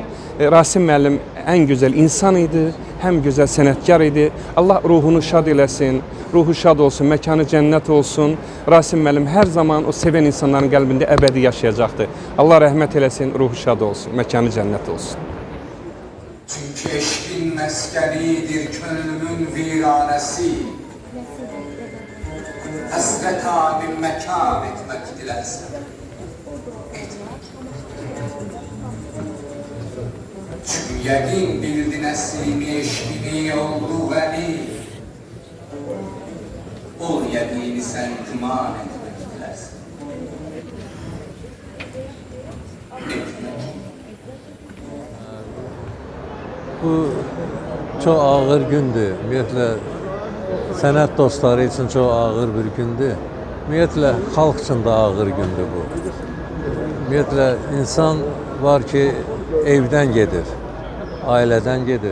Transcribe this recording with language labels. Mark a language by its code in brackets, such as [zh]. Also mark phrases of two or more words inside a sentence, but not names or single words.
[az] Rasim müəllim ən gözəl insan idi, həm gözəl sənətkar idi. Allah ruhunu şad eləsin, ruhu şad olsun, məkanı cənnət olsun. Rasim müəllim hər zaman o sevən insanların qəlbində əbədi yaşayacaqdır. Allah rəhmət eləsin, ruhu şad olsun, məkanı cənnət olsun. [tr] Çünkü eşkin meskenidir könlümün viranesi. Hasret abim mekan etmek dilersen. Çünkü yakin bildi neslimi eşkini oldu veli. Ol yakini sen itiman etmek dilersen. [az] Bu çox ağır gündür. Ümumiyyətlə, sənət dostları üçün çox ağır bir gündür. Ümumiyyətlə, xalq üçün də ağır gündür bu. Ümumiyyətlə, insan var ki, evdən gedir, ailədən gedir.